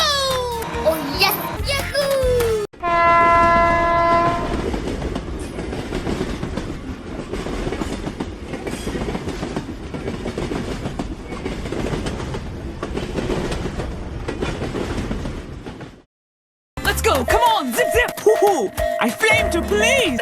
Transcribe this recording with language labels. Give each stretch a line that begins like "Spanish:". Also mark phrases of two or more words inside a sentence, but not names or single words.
English: Oh yes! Yahoo! Let's go! Come on! Zip zip! Hoo-hoo! I flame to please!